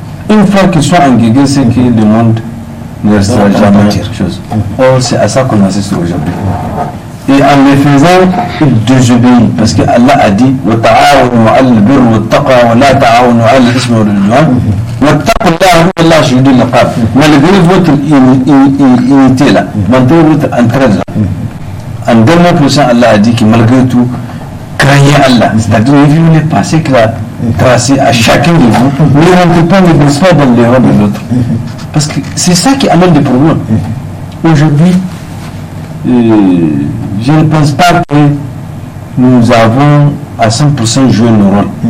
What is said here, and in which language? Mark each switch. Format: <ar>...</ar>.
<fr>Une fois qu'ils sont engagés, c'est que le monde ne restera jamais quelque chose. Or, c'est à ça qu'on assiste aujourd'hui. Et en le faisant, il désobéit. Parce que Allah a dit</fr> <ar>وَتَعَاوَنُوا عَلَى الْبِرِّ وَالتَّقْوَى وَلَا تَعَاوَنُوا عَلَى الْإِثْمِ وَالْعُدْوَانِ وَاتَّقُوا اللَّهَ إِنَّ اللَّهَ شَدِيدُ الْعِقَابِ.</ar> <fr>Malgré votre unité là, malgré votre entraide là, en dernier prochain, Allah a dit que malgré tout, craignez Allah. C'est-à-dire, ne vivez pas ce qu'il a tracé à chacun de vous, ne rentrez pas, ne glissez pas dans l'erreur de l'autre. Parce que c'est ça qui amène des problèmes. Aujourd'hui, je ne pense pas que nous avons à 100% joué nos rôles.</fr>